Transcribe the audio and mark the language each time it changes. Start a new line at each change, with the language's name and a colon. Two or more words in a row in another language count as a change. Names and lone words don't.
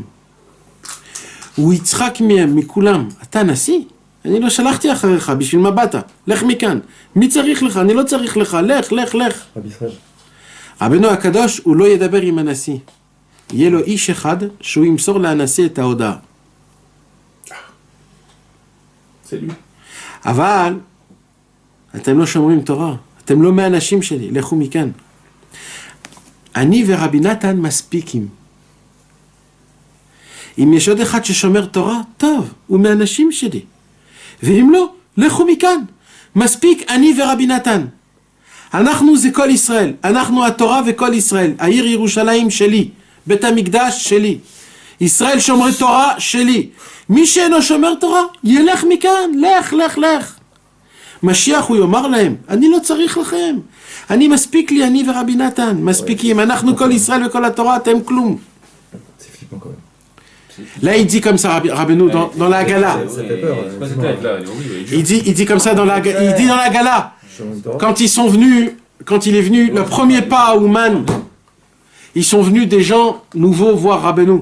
Hebrew: הוא יצחק מהם, מכולם, אתה נשיא? אני לא שלחתי אחריך, בשביל מה באת? לך מכאן. מי צריך לך? אני לא צריך לך, לך. רבנו הקדוש, הוא לא ידבר עם הנשיא. יהיה לו איש אחד שהוא ימסור להנשיא את ההודעה.
French: C'est lui.
Hebrew: אבל אתם לא שומרים תורה, אתם לא מהאנשים שלי, לכו מכאן. אני ורבי נתן מספיקים. אם יש עוד אחד ששומר תורה, טוב, הוא מהאנשים שלי. ואם לא, לכו מכאן. מספיק אני ורבי נתן. אנחנו זה כל ישראל, אנחנו התורה וכל ישראל, העיר ירושלים שלי, בית המקדש שלי, ישראל שומרי תורה שלי, מי שאינו שומר תורה, ילך מכאן, לך. משיח הוא יאמר להם, אני לא צריך לכם, אני מספיק לי, אני ורבי נתן, מספיקים, אנחנו כל ישראל וכל התורה, אתם כלום.
French: Là il dit comme ça Rabbeinu dans la Gala. Il dit comme ça dans la Gala. Quand il est venu le premier pas à Ouman, ils sont venus des gens nouveaux voir Rabbeinu.